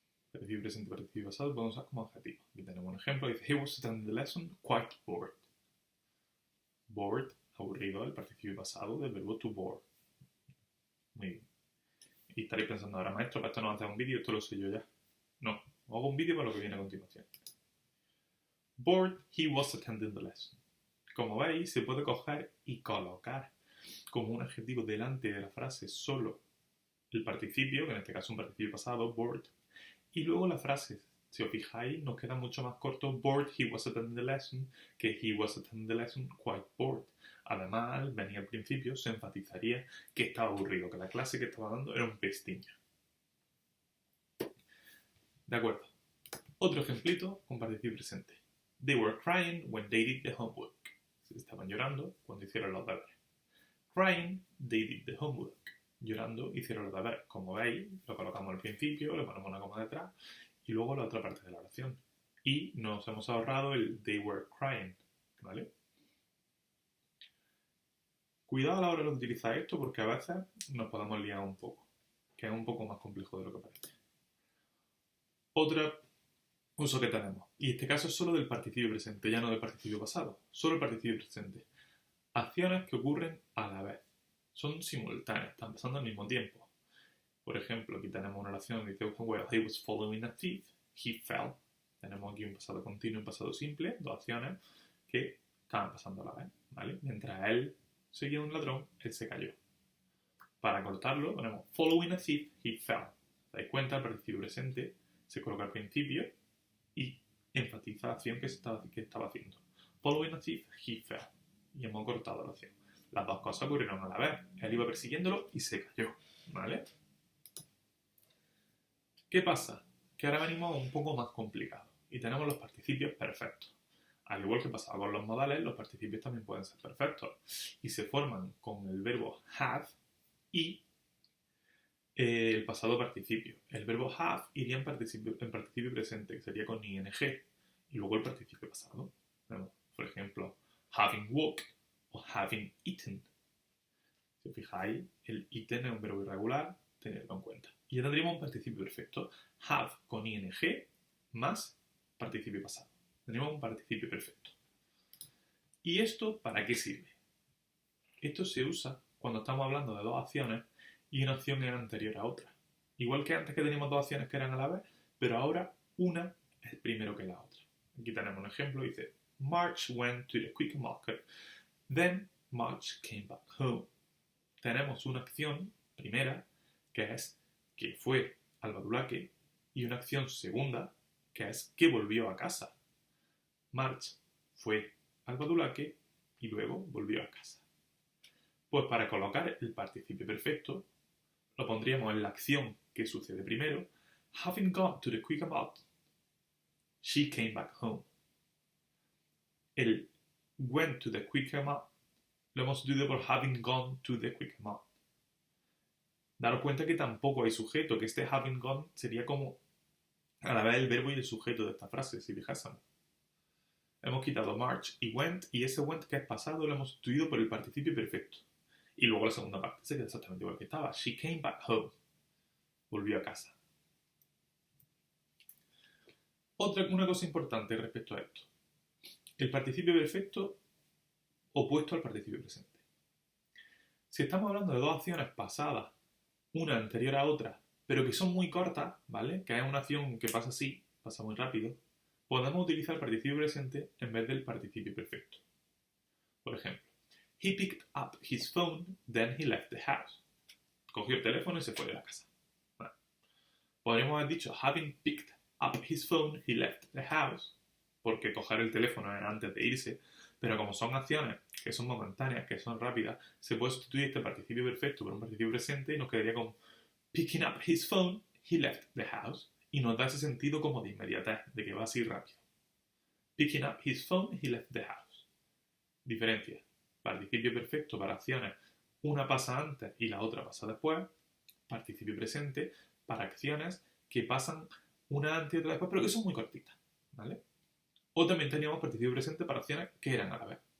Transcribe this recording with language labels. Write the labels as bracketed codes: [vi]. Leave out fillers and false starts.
[es] Participio presente y participio pasado se pueden usar como adjetivos. Aquí tenemos un ejemplo, dice, [en] he was attending the lesson quite bored. [es] Bored, aburrido, el participio pasado del verbo to bore. Muy bien. Y estaréis pensando ahora, maestro, para esto no haces un vídeo, esto lo sé yo ya. No, hago un vídeo para lo que viene a continuación. [en] Bored, he was attending the lesson. [es] Como veis, se puede coger y colocar como un adjetivo delante de la frase solo el participio, que en este caso es un participio pasado, bored, y luego la frase. Si os fijáis, nos queda mucho más corto [en] bored, he was attending the lesson, [es] que [en] he was attending the lesson quite bored. [es] Además, al venir al principio, se enfatizaría que estaba aburrido, que la clase que estaba dando era un pestiño. De acuerdo. Otro ejemplito con participio presente. [en] They were crying when they did the homework. [es] Estaban llorando cuando hicieron los deberes. [en] Crying, they did the homework. [es] Llorando, hicieron los deberes. Como veis, lo colocamos al principio, le ponemos una coma detrás y luego la otra parte de la oración. Y nos hemos ahorrado el [en] they were crying, [es] ¿vale? Cuidado a la hora de utilizar esto porque a veces nos podemos liar un poco, que es un poco más complejo de lo que parece. Otro uso que tenemos, y este caso es solo del participio presente, ya no del participio pasado, solo el participio presente. Acciones que ocurren a la vez, son simultáneas, están pasando al mismo tiempo. Por ejemplo, aquí tenemos una oración que dice, [en] well, he was following a thief, he fell. [es] Tenemos aquí un pasado continuo y un pasado simple, dos acciones que estaban pasando a la vez, ¿vale? Mientras él seguía un ladrón, él se cayó. Para cortarlo, ponemos [en] following a thief, he fell. [es] ¿Te dais cuenta? El participio presente se coloca al principio y enfatiza la acción que estaba haciendo. [en] Following a thief, he fell. [es] Y hemos cortado la acción. Las dos cosas ocurrieron a la vez. Él iba persiguiéndolo y se cayó, ¿vale? ¿Qué pasa? Que ahora venimos un poco más complicado y tenemos los participios perfectos. Al igual que pasaba con los modales, los participios también pueden ser perfectos y se forman con el verbo have y el pasado participio. El verbo have iría en participio presente, que sería con ing, y luego el participio pasado. Por ejemplo, [en] having walked [es] o [en] having eaten. [es] Si os fijáis, el eaten es un verbo irregular, tenedlo en cuenta. Y ya tendríamos un participio perfecto. Have con ing más participio pasado. Tendríamos un participio perfecto. ¿Y esto para qué sirve? Esto se usa cuando estamos hablando de dos acciones y una acción era anterior a otra. Igual que antes que teníamos dos acciones que eran a la vez, pero ahora una es primero que la otra. Aquí tenemos un ejemplo, dice [en] March went to the quick market, then March came back home. [es] Tenemos una acción primera, que es que fue al Badulaque, y una acción segunda, que es que volvió a casa. March fue al Badulaque y luego volvió a casa. Pues para colocar el participio perfecto, lo pondríamos en la acción que sucede primero. [en] Having gone to the quick mart, she came back home. [es] El [en] went to the quick mart [es] lo hemos sustituido por [en] having gone to the quick mart. [es] Daros cuenta que tampoco hay sujeto, que este [en] having gone [es] sería como a la vez el verbo y el sujeto de esta frase, si fijásemos. Hemos quitado march y went, y ese went que es pasado lo hemos sustituido por el participio perfecto. Y luego la segunda parte se queda exactamente igual que estaba. [en] She came back home. [es] Volvió a casa. Una cosa importante respecto a esto. El participio perfecto opuesto al participio presente. Si estamos hablando de dos acciones pasadas, una anterior a otra, pero que son muy cortas, ¿vale? Que es una acción que pasa así, pasa muy rápido, podemos utilizar el participio presente en vez del participio perfecto. Por ejemplo, [en] he picked up his phone, then he left the house. [es] Cogió el teléfono y se fue de la casa. Bueno, podríamos haber dicho, [en] having picked up his phone, he left the house, [es] porque coger el teléfono era antes de irse, pero como son acciones que son momentáneas, que son rápidas, se puede sustituir este participio perfecto por un participio presente y nos quedaría con [en] picking up his phone, he left the house, [es] y nos da ese sentido como de inmediatez, de que va así rápido. [en] Picking up his phone, he left the house. [es] Diferencia. Participio perfecto para acciones, una pasa antes y la otra pasa después. Participio presente para acciones que pasan una antes y otra después, pero que son muy cortitas, ¿vale? O también teníamos participio presente para acciones que eran a la vez.